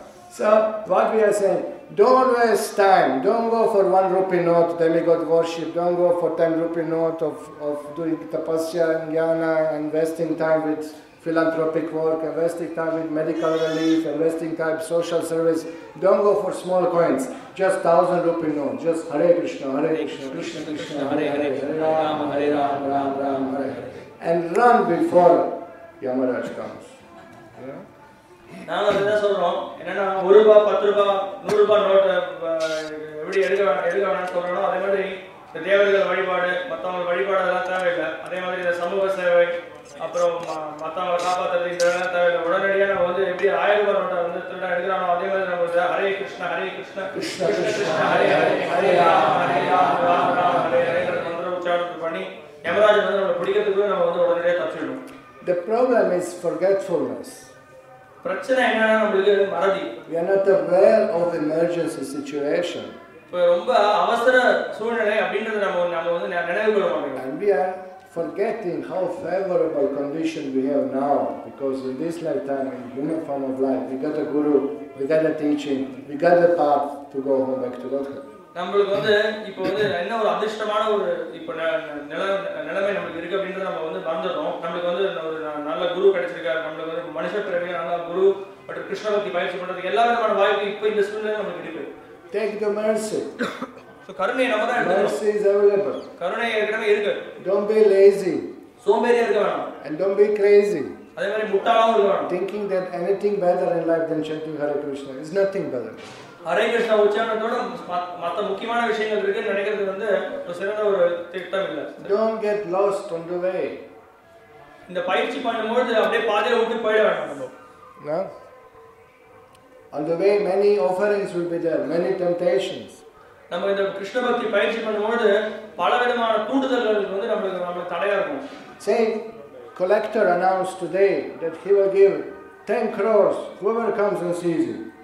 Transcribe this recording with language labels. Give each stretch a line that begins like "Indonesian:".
English: So what we are saying, don't waste time. Don't go for 1 rupee note, demigod worship. Don't go for 10 rupee note of doing tapasya and jnana and wasting time with philanthropic work, and wasting time with medical relief, and wasting time social service. Don't go for small coins. Just 1000 rupee note. Just Hare Krishna, Krishna Krishna, Hare Hare, Hare Ram, Ram Ram, Hare Hare. And run before Yamaraj comes. Yeah?
Tamil: நாங்க அதுதான் சொல்றோம். என்னன்னா 1 ரூபாய் 10 ரூபாய் 100 ரூபாய் note எப்படி எடுக்க வேணாம்னு சொல்றோம். அதே மாதிரி இந்த தேவர்கள் வழிபாடு மற்றவங்க வழிபாடு அதெல்லாம் தேவையில்லை. அதே மாதிரி இந்த சமூக சேவை அப்புறம் மற்றவங்களை காப்பாற்றுறது இதெல்லாம் தேவையில்லை. உடனடியாக நம்ம வந்து எப்படி 1000 ரூபாய் நோட்டை வந்து திருட எடுக்கிறானோ அதே மாதிரி நம்ம ஹரே கிருஷ்ணா கிருஷ்ண கிருஷ்ண ஹரே ஹரே ஹரே ராம் ராம் ராம் ஹரே ஹரேங்கிற மந்திர உச்சாரணம் பண்ணி யமராஜன் வந்து நம்ம பிடிக்கிறதுக்குள்ள நம்ம வந்து உடனடியாக தப்பிச்சிடணும்.
English: The problem is forgetfulness.
Tamil: பிரச்சனை என்னன்னா நமக்கு மறதி.
English: We are not aware of emergency situation.
Tamil: இப்போ ரொம்ப அவசர சூழ்நிலை அப்படின்றது நம்ம வந்து நினைவு கொள்ள மாட்டோம்.
English: And we are forgetting how favorable condition we have now, because in this lifetime, in human form of life, we got a guru, we got a teaching, we got a path to go home back to Godhead.
Tamil: நம்மளுக்கு வந்து இப்போ வந்து என்ன ஒரு அதிர்ஷ்டமான ஒரு இப்போ நிலைமை நமக்கு இருக்கு அப்படின்றத நம்ம வந்து மறந்துடுறோம். நம்மளுக்கு வந்து ஒரு நல்ல குரு கிடைச்சிருக்காரு, நம்மளுக்கு வந்து மனுஷ பிறவியில நல்ல குரு மற்றும் கிருஷ்ண பக்தி பயிற்சி பண்றதுக்கு எல்லா விதமான வாய்ப்பு இப்போ இந்த சூழ்நிலை நமக்கு இருக்கு.
English: Take the mercy.
Tamil: So கருணை நம்ம தான் எடுக்கணும்.
English: Mercy is available.
Tamil: கருணை ஏற்கனவே இருக்கு.
English: Don't be lazy.
Tamil: சோம்பேறியா இருக்க வேணாம்.
English: And don't be crazy.
Tamil: அதே மாதிரி முட்டாளாவும் இருக்க வேணாம்.
English: Thinking that anything better in life than chanting Hare Krishna is nothing better.
Tamil: Hare Krishna உச்சாரணத்தோட மற்ற முக்கியமான விஷயங்கள் இருக்குன்னு நினைக்கிறது வந்து ஒரு சிறந்த ஒரு திட்டம் இல்லை.
English: Don't get lost on the way.
Tamil: இந்த பயிற்சி பண்ணும்போது அப்படியே பாதியில விட்டு போயிட வேண்டாம்.
English: No? On the way many offerings will be there, many temptations.
Tamil: நம்ம இந்த கிருஷ்ண பக்தி பயிற்சி பண்ணும்போது பலவிதமான தூண்டுதல்கள் வந்து நமக்கு தடையா இருக்கும்.
English: Say, collector announced today that he will give 10 crores whoever comes and sees you.